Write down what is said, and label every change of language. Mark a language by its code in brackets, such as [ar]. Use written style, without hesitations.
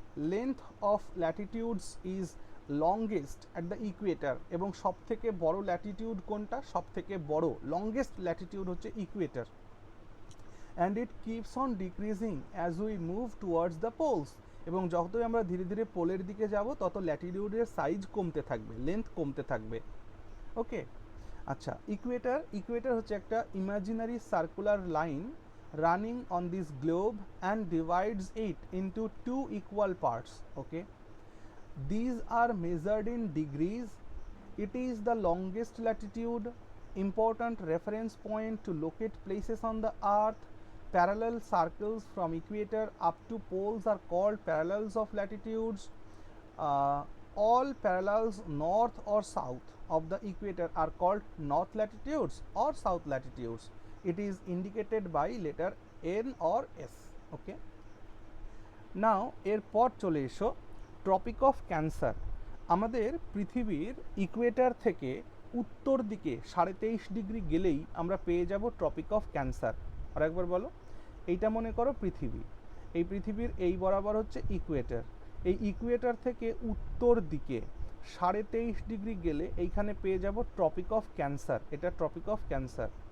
[en] length of latitudes is longest at the equator, [bn] এবং সব থেকে বড় ল্যাটিটিউড কোনটা, সব থেকে বড় লংগেস্ট ল্যাটিটিউড হচ্ছে Ecuador, [en] and it keeps on decreasing as we move towards the poles, [bn] এবং যতই আমরা ধীরে ধীরে পোলের দিকে যাব তত ল্যাটিটিউডের সাইজ কমতে থাকবে, লেন্থ কমতে থাকবে। [en] Okay, আচ্ছা equator হচ্ছে একটা imaginary circular line running on this globe and divides it into 2 equal parts. Okay, these are measured in degrees. It is the longest latitude, important reference point to locate places on the earth. Parallel circles from equator up to poles are called parallels of latitudes. All parallels north or south of the equator are called north latitudes or south latitudes. It is indicated by letter N or S. Okay, now [bn] এরপর চলে এসো tropic of cancer. আমাদের পৃথিবীর Ecuador থেকে উত্তর দিকে 23.5 degree গেলেই আমরা পেয়ে যাব ট্রপিক অফ ক্যান্সার। আর একবার বলো, এইটা মনে করো পৃথিবী, এই পৃথিবীর এই বরাবর হচ্ছে ইকুয়েটর, এই ইকুয়েটর থেকে উত্তর দিকে 23.5 ডিগ্রি গেলে এইখানে পেয়ে যাব ট্রপিক অফ ক্যান্সার, এটা ট্রপিক অফ ক্যান্সার।